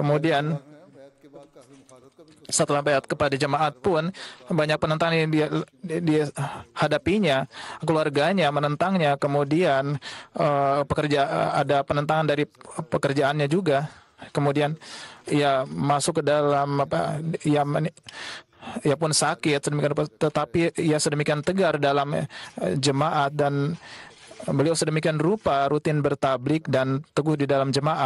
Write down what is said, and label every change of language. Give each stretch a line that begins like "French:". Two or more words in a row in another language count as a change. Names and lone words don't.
Indonesian: Kemudian
Urdu: بیعت کے بعد کافی مخالفت کا بھی
Indonesian: setelah baiat kepada jemaat pun banyak penentang yang dia hadapinya, keluarganya menentangnya, kemudian ada penentangan dari pekerjaannya juga. Kemudian ia masuk ke dalam ia pun sakit, tetapi ia sedemikian tegar dalam jemaat dan beliau sedemikian rupa rutin bertablik dan teguh di dalam jemaat.